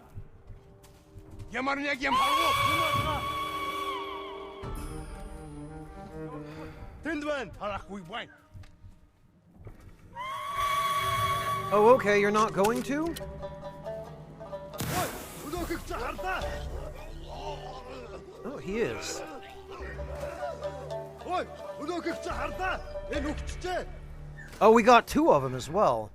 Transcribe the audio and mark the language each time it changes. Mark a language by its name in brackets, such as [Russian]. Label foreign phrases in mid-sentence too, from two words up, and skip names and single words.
[Mongolian] Ямар нэг юм харав. Тэнд байна. Харахгүй байна. [English] Oh, okay, you're not going to? Oh, he is. Oh, we got two of them as well.